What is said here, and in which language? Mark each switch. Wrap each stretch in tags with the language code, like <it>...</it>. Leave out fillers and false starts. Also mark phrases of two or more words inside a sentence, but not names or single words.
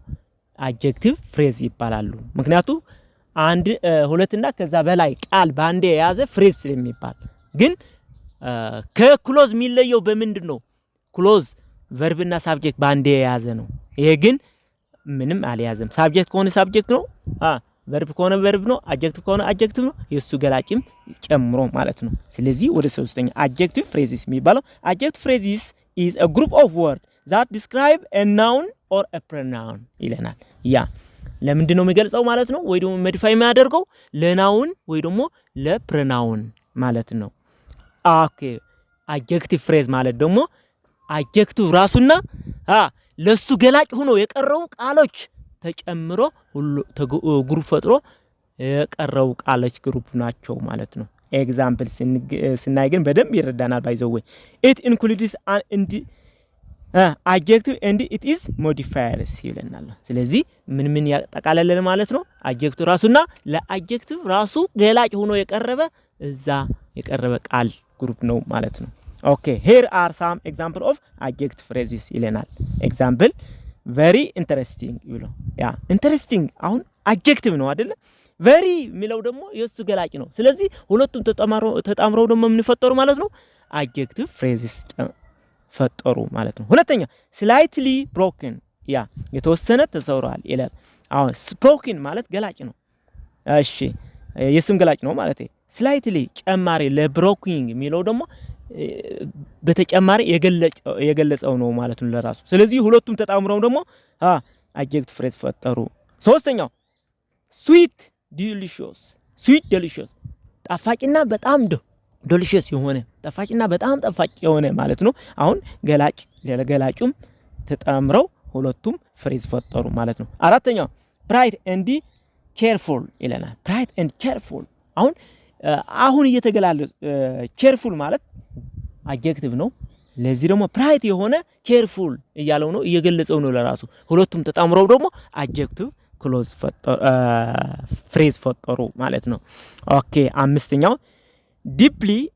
<en>adjective phrase</en> <am>ይባላሉ። ምክንያቱም አንድ ሁለትና ከዛ በላይ ቃል ባንዴ የያዘ ፍሬዝ ስለሚባል ግን ከክሎዝ የሚለየው በምንድነው? ክሎዝ verb እና subject ባንዴ የያዘ ነው። ይሄ ግን ምንም አልያዘም። subject ከሆነ subject ነው፣ verb ከሆነ verb ነው፣ adjective ከሆነ adjective ነው፣ የሱ ገላጭም ጨምሮ ማለት ነው። ስለዚህ ወደ ሶስተኛ</am> <en>adjective phrases</en> <am>የሚባለው</am> <en>adjective phrases is a group of words that describe a noun or a pronoun</en> <am>ይለናል። ያ ለምንድነው የሚገልጸው ማለት ነው? ወይ ደግሞ modify የሚያደርገው ለናውን ወይ ደግሞ ለፕሮናውን ማለት ነው።</am> <en>okay adjective phrase</en> <am>ማለት ደግሞ adjective ራሱና ለሱ ገላጭ ሆኖ የቀረው ቃሎች ተጨምሮ ሁሉ ግሩፕ ፈጥሮ የቀረው ቃሎች ግሩፕ ናቸው ማለት ነው። ኤግዛምፕል ስናይ ግን በደንብ ይረዳናል ባይዘው</am> <en>it includes an adjective and it is modifiers</en> <am>ይለናል። ስለዚህ ምን ያጠቃለለ ማለት ነው? adjective ራሱና ለadjective ራሱ ገላጭ ሆኖ የቀረበ እዛ የቀረበ ቃል ግሩፕ ነው ማለት ነው።</am> <en>okay here are some example of adjective phrases</en> <am>ይለናል።</am> <en>example very interesting</en> <am>ይሉ ያ interesting አሁን adjective ነው አይደለ? very ሚለው ደግሞ የሱ ገላጭ ነው። ስለዚህ ሁለቱም ተጣምረው ደግሞ ምን ፈጠሩ ማለት ነው?</am> <en>adjective phrases</en> <am>ፈጠሩ ማለት ነው። ሁለተኛ</am> <en>slightly broken</en> <am>ያ የተወሰነ ተሰውሯል ይላል። አሁን broken ማለት ገላጭ ነው። እሺ የስም ገላጭ ነው ማለት ነው። slightly ጨማሪ ለbroken የሚለው ደግሞ በተጨማሪ የገለጸው ነው ማለት ነው ለራሱ። ስለዚህ ሁለቱም ተጣምረው ደግሞ</am> <en>adjective phrase</en> <am>ፈጠሩ። ሶስተኛው</am> <en>sweet delicious</en> <am>ጣፋጭና በጣም delicious የሆነ ጣፋጭና በጣም ጣፋጭ የሆነ ማለት ነው። አሁን ገላጭ ለገላጩም ተጣምረው ሁለቱም phrase ፈጠሩ ማለት ነው። አራተኛው</am> <en>bright and careful</en> <am>ይለናል።</am> <en>bright and careful</en> <am>አሁን እየተገላለጸ careful ማለት adjective ነው። ለዚህ ደግሞ ፕራይት የሆነ ኬርፉል እያለው ነው እየገለጸው ነው ለራሱ ሁለቱም ተጣምረው ደግሞ</am> <en>adjective clause phrase</en> <am>ፈጠሩ ማለት ነው ኦኬ አምስተኛው ዲፕሊ</am>